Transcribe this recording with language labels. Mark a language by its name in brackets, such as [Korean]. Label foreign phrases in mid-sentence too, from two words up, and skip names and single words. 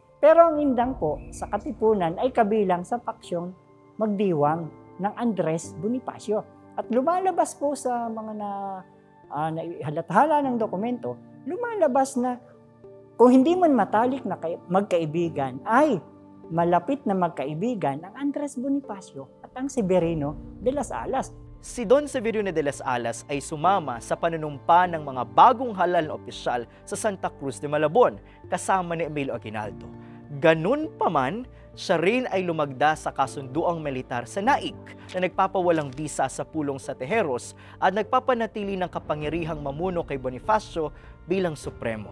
[Filipino] Pero ang indang po, sa Katipunan ay kabilang sa paksyong magdiwang ng Andres Bonifacio. At lumalabas po sa mga halathala ng dokumento, lumalabas na kung hindi man matalik na magkaibigan, ay malapit na magkaibigan ang Andres Bonifacio at ang Severino de las Alas. Si Don Severino de las Alas ay sumama sa panunumpa ng mga bagong halal na opisyal sa Santa Cruz de Malabon kasama ni Emilio Aguinaldo. Ganun pa man, siya rin ay lumagda sa kasunduang militar sa Naik na nagpapawalang bisa sa pulong sa Tejeros at nagpapanatili ng kapangyarihang mamuno kay Bonifacio bilang supremo.